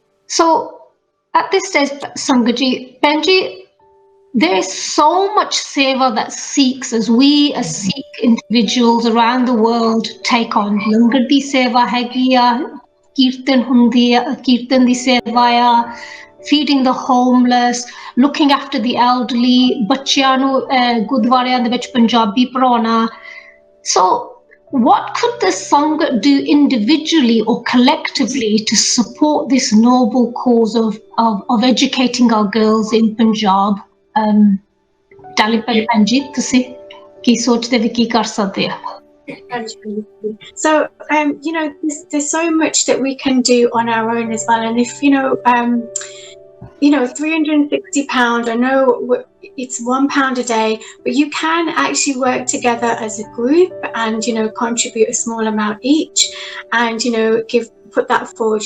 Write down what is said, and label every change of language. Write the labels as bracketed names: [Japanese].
[English] so at this stage Sangaji Benji there is so much seva that Sikhs as Sikh individuals around the world take on [Punjabi] langar di seva hegi a kirtan hundi kirtan di seva [English] a feeding the homeless looking after the elderly [Punjabi] ਬੱਚਿਆਂ ਨੂੰ ਗੁਰਦੁਆਰਿਆਂ ਦੇ ਵਿੱਚ ਪੰਜਾਬੀ ਪੜ੍ਹਾਉਣਾ [English] so what could the Sangha do individually or collectively to support this noble cause of educating our girls in Punjab? [Punjabi] Dali ਤੁਸੀਂ ਕੀ ਸੋਚਦੇ ਵੀ ਕੀ ਕਰ ਸਕਦੇ ਆ? [English] So, you know, there's so much that we can do on our own as well. And if, you know, £360, I know it's £1 a day, but you can actually work together as a group and, you know, contribute a small amount each and, you know, put that forward.